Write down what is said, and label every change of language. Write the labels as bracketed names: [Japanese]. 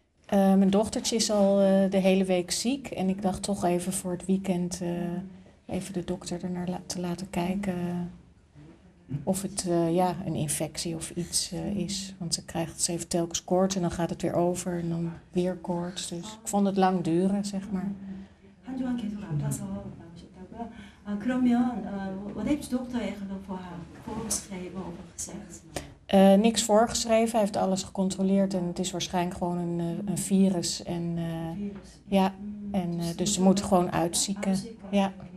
[Dutch] Mijn dochtertje is al de hele week ziek en ik dacht toch even voor het weekend even de dokter er naar te laten kijken of het een infectie of iets is. Want ze heeft telkens koorts en dan gaat het weer over en dan weer koorts. Dus ik vond het lang duren, zeg maar. [Korean] 한 주간 계속 아파서 나오셨다고요? [Dutch] 그러면 wat heeft de dokter eigenlijk voorgeschreven of gezegd? Niks voorgeschreven, hij heeft alles gecontroleerd en het is waarschijnlijk gewoon een virus. En, ja, en dus ze moeten gewoon uitzieken. Ja.